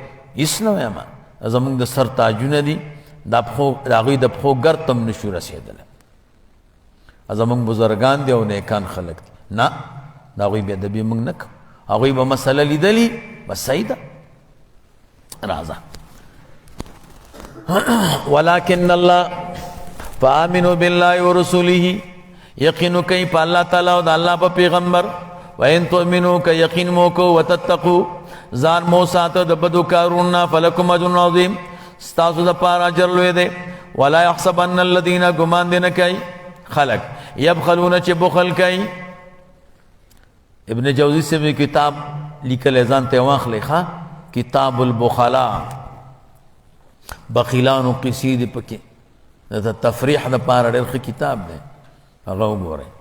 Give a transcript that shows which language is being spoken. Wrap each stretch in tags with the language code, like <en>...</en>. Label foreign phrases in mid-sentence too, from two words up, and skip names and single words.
<ps>هېڅ نه وایم. زموږ د سر تاجونه دي، د هغوی د پښو ګرد ته هم نشو رسېدلی. زموږ بزرګان دي او نیکان خلک دي. نه، د هغوی بېادبي موږ نه کوو. هغوی به مسله لیدلي بس صحیح ده.</ps> <ar>راځه ولكن الله فآمنوا بالله ورسوله،</ar> <ps>یقین کوي په الله تعالی او د الله په پیغمبر.</ps> <ar>وإن تؤمنوا</ar> <ps>که یقین مو کو وتتقوا ځان مو ساته د بدو کارونو نه</ps> <ar>فلکم اجر عظیم،</ar> <ps>ستاسو دپاره اجر لوی دی.</ps> <ar>ولا يحسبن الذين</ar> <ps>ګمان دې نه کوي خلق یبخلون چې بخل کوي. ابن جوزی سے کتاب لیکلی ځان ته واخلئ. ښه، کتاب البخلاء، بخیلانو قصې دي پکې، د تفریح دپاره ډېر ښه کتاب دی، هغه وګورئ.</ps>